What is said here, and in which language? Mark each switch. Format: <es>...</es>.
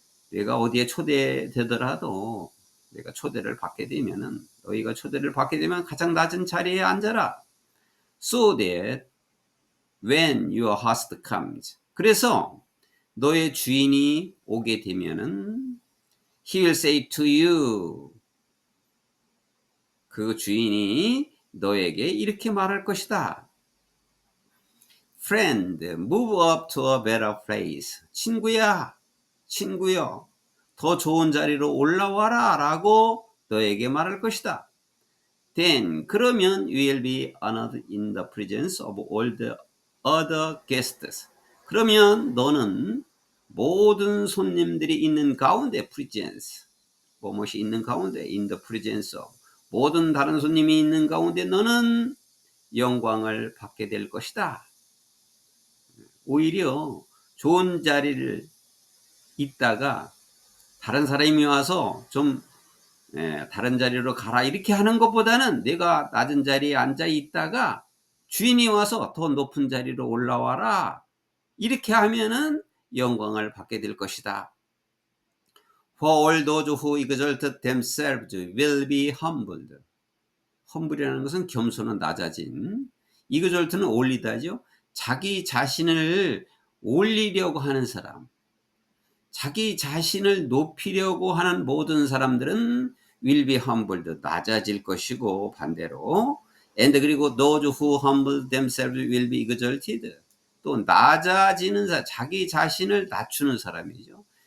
<ko>내가 어디에 초대되더라도 내가 초대를 받게 되면은, 너희가 초대를 받게 되면 가장 낮은 자리에 앉아라.</ko> <en>So that when your host comes,</en> <ko>그래서 너의 주인이 오게 되면은</ko> <en>he will say to you,</en> <ko>그 주인이 너에게 이렇게 말할 것이다.</ko> <en>Friend, move up to a better place.</en> <ko>친구여, 더 좋은 자리로 올라와라 라고 너에게 말할 것이다.</ko> <en>Then, 그러면 you will be honored in the presence of all the other guests.</en> <ko>그러면 너는 모든 손님들이 있는 가운데, presence, 무엇이 있는 가운데,</ko> <en>in the presence of,</en> <ko>모든 다른 손님이 있는 가운데 너는 영광을 받게 될 것이다. 오히려 좋은 자리를 있다가 다른 사람이 와서 좀 다른 자리로 가라 이렇게 하는 것보다는 내가 낮은 자리에 앉아 있다가 주인이 와서 더 높은 자리로 올라와라 이렇게 하면은 영광을 받게 될 것이다.</ko> <en>For all those who exalt themselves will be humbled.</en> <ko>humble이라는 것은 겸손은 낮아진, exalt는 올리다죠. 자기 자신을 올리려고 하는 사람, 자기 자신을 높이려고 하는 모든 사람들은</ko> <en>will be humbled,</en> <ko>낮아질 것이고, 반대로 and 그리고</ko> <en>those who humble themselves will be exalted,</en> <ko>또 낮아지는 사람, 자기 자신을 낮추는 사람이죠.</ko>